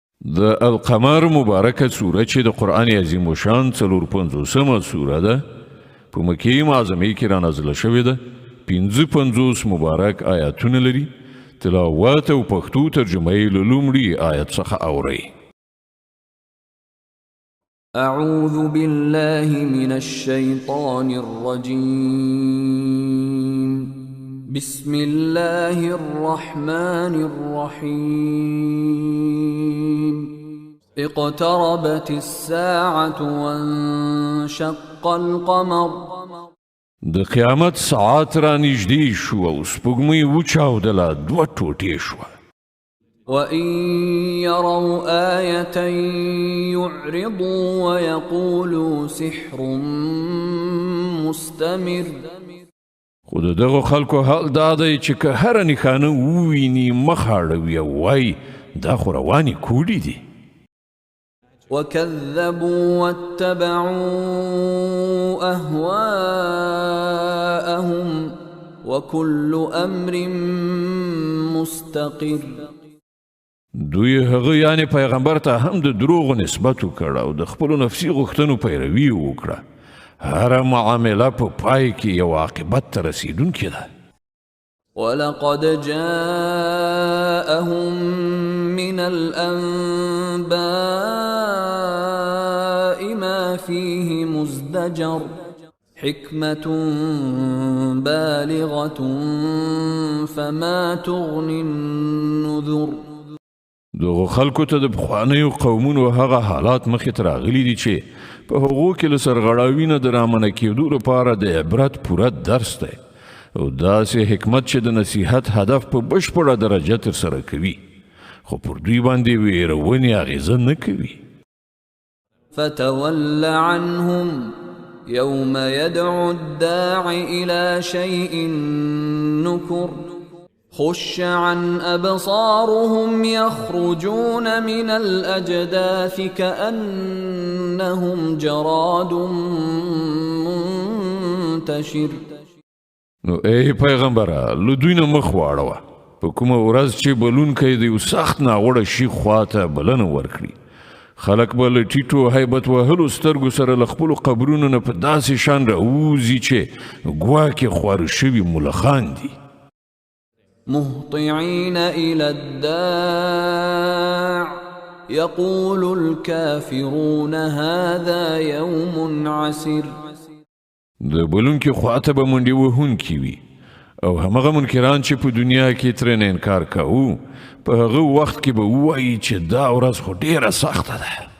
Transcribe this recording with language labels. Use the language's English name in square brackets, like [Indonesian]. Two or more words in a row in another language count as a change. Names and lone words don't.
[Pashto] د القمر مبارکه سوره چې د قرآن عظیم الشان 45مه سوره ده په مکې معظمه کې را نازله شوې ده 55 مبارک آیاتونه لري تلاوت او پښتو ترجمه یې له لومړي آیت څخه اورئ [Arabic] أعوذ بالله من الشيطان الرجيم بسم الله الرحمن الرحيم اقتربت الساعة وانشق القمر [Pashto] د قیامت ساعت را نږدې شو او سپوږمۍ وچاودله دوه ټوټې شوه [Arabic] وَإِن يَرَوْا آيَةً يُعْرِضُوا وَيَقُولُوا سِحْرٌ مُسْتَمِرٌ [Pashto] خو د دغو خلکو حال دا دی چې که هره نښانه وویني مخ اړوي او وایي دا خو روانې کوډې دي [Arabic] وَكَذَّبُوا وَاتَّبَعُوا أَهْوَاءَهُمْ وَكُلُّ أَمْرٍ مُسْتَقِرٌ [Pashto] دوی هغه یعنی پیغمبر ته هم د دروغ نسبت وکړ او د خپل نفسي غوښتنو پیروي وکړه هر معامله په پای کې یو عاقبت ته رسیدونکې ده [Arabic] ولقد جاءهم من الأنباء ما فيه مزدجر حكمة بالغة فما تغني النذر [Pashto] دغه خلکو ته د پخوانیو قومونو هغه حالات مخې ته راغلي دي چې په هغو کې له سرغړاوي نه د رامنع کېدو لپاره د عبرت پوره درس دی او داسې حکمت چې د نصیحت هدف په بشپړه درجه ترسره کوي خو پر دوی باندې ویرونې اغېزه نه کوي [Arabic] فتول عنهم يوم يدعو الداع إلى شيء نكر خش عن أبصارهم يخرجون من الأجداث كأنهم جراد منتشر [Pashto] نو ای پیغمبره له دوی نه مخ واړوه په کومه ورځ چې بلونکی د یو سخت ناوړه شي خواته بلنه ورکړي خلک به له ټیټو هیبت وهلو سترګو سره له خپلو قبرونو نه په داسې شان راوځي چې ګواکې خواره شوي ملخان دي [Arabic] مهطعين إلى الداع يقول الكافرون هذا يوم عسر [Pashto] د بلونکي خواته به منډې وهونکي وي او همغه منکران چې په دنیا کې ترې نه انکار کوو په هغه وخت کې به ووایي چې دا ورځ خو ډېره سخته ده